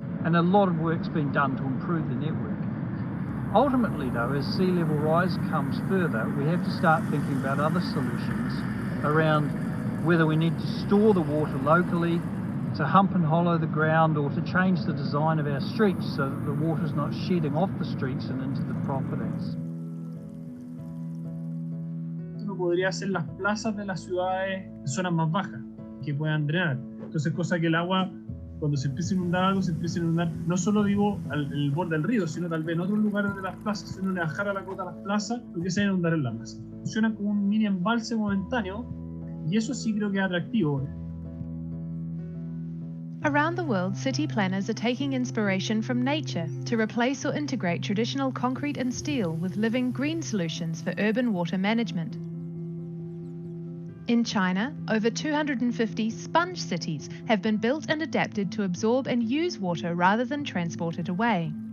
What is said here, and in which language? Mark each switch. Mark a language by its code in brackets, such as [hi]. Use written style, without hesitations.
[en] And a lot of work's been done to improve the network. Ultimately though, as sea level rise comes further, we have to start thinking about other solutions around whether we need to store the water locally, to hump and hollow the ground, or to change the design of our streets so that the water's not shedding off the streets and into the properties. [es] Uno podría hacer las plazas de las ciudades en zonas más bajas que puedan drenar. Entonces, cosa que el agua, cuando se empieza a inundar algo, se empieza a inundar no solo digo el borde del río, sino tal vez en otros lugares de las plazas. Si uno le bajara la cota a las plazas, lo que se va a inundar en la masa. Funciona como un mini embalse momentáneo y eso sí creo que es atractivo. [en] Around the world, city planners are taking inspiration from nature to replace or integrate traditional concrete and steel with living green solutions for urban water management. In China, over 250 sponge cities have been built and adapted to absorb and use water rather than transport it away.